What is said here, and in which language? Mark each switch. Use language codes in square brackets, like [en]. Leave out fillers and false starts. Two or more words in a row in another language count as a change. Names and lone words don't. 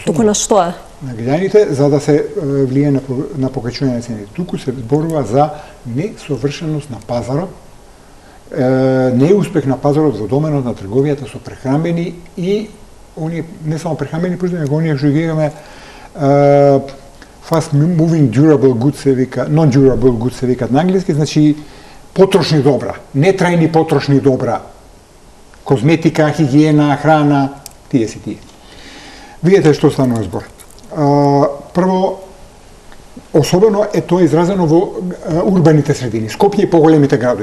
[mk] Туку на што е? На граѓаните, за да се влие на покачување на цените. Туку се зборува за несовршеност на пазарот, неуспех на пазарот во доменот на трговијата со прехранбени и оние не само прехранбени производи, него оние што ги имаме [en] fast moving durable goods [mk] се вика, [en] non-durable goods [mk] се викаат на англиски, значи потрошни добра, нетрајни потрошни добра, козметика, хигиена, храна, тие си тие. Видете што станува збор. Прво, особено е тоа изразено во урбаните средини, Скопје и поголемите градови.